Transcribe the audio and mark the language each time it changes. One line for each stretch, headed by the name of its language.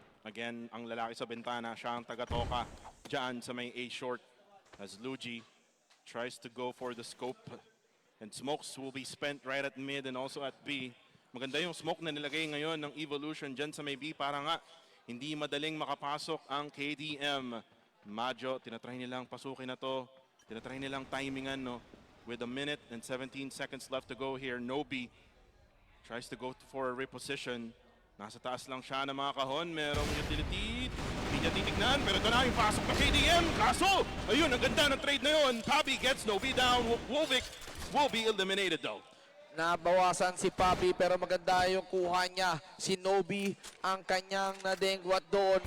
Filipino: Again, ang lalaki sa bintana, siya ang taga-toka dyan sa may A short.
English: As Luigi tries to go for the scope. And smokes will be spent right at mid and also at B.
Filipino: Maganda yung smoke na nilagay ngayon ng Evolution dyan sa may B para nga hindi madaling makapasok ang KDM. Majo, tinatry nilang pasukin na to. Tinatry nilang timingan, no?
English: With 1 minute and 17 seconds left to go here. Nobi tries to go for a reposition.
Filipino: Nasa taas lang siya ng mga kahon. Merong utility. Hindi niya titignan. Pero ito na yung pasok ng KDM. Kaso, ayun, ang ganda ng trade na yun.
English: Pabi gets Nobi down. Wovic will be eliminated though.
Filipino: Nabawasan si Pabi pero maganda yung kuha niya. Si Nobi ang kanyang nadengwat doon.